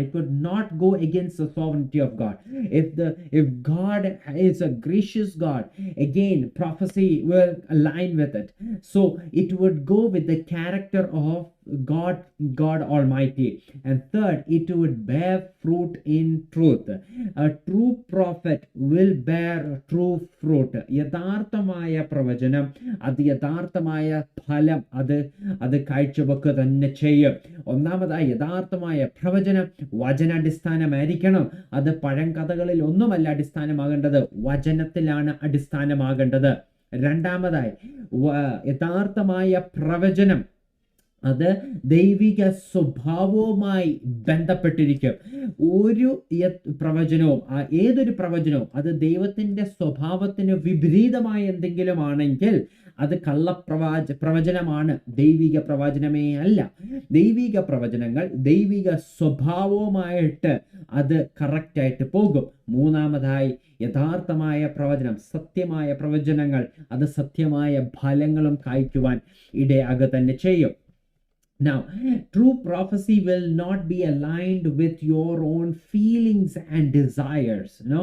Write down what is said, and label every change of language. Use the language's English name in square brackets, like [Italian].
[English] It would not go against the sovereignty of God. If God is a gracious God, again prophecy will align with it. So it would go with the character of God Almighty. And third, it would bear fruit in truth. A true prophet will bear true fruit. [Malayalam] യഥാർത്ഥമായ പ്രവചനം, അത് യഥാർത്ഥമായ ഫലം അത് കാഴ്ചവെക്കുക തന്നെ ചെയ്യും. ഒന്നാമതായി, യഥാർത്ഥമായ പ്രവചനം വചനാടിസ്ഥാനമായിരിക്കണം. അത് പഴങ്കഥകളിൽ ഒന്നുമല്ല അടിസ്ഥാനമാകേണ്ടത്, വചനത്തിലാണ് അടിസ്ഥാനമാകേണ്ടത്. രണ്ടാമതായി, യഥാർത്ഥമായ പ്രവചനം അത് ദൈവിക സ്വഭാവവുമായി ബന്ധപ്പെട്ടിരിക്കും. ഏതൊരു പ്രവചനവും അത് ദൈവത്തിന്റെ സ്വഭാവത്തിന് വിപരീതമായ എന്തെങ്കിലും ആണെങ്കിൽ അത് പ്രവചനമാണ്, ദൈവിക പ്രവചനമേ അല്ല. ദൈവിക പ്രവചനങ്ങൾ ദൈവിക സ്വഭാവവുമായിട്ട് അത് കറക്റ്റായിട്ട് പോകും. മൂന്നാമതായി, യഥാർത്ഥമായ പ്രവചനം, സത്യമായ പ്രവചനങ്ങൾ അത് സത്യമായ ഫലങ്ങളും കായ്ക്കുവാൻ ഇടയാകുക തന്നെ ചെയ്യും. [English] Now, true prophecy will not be aligned with your own feelings and desires.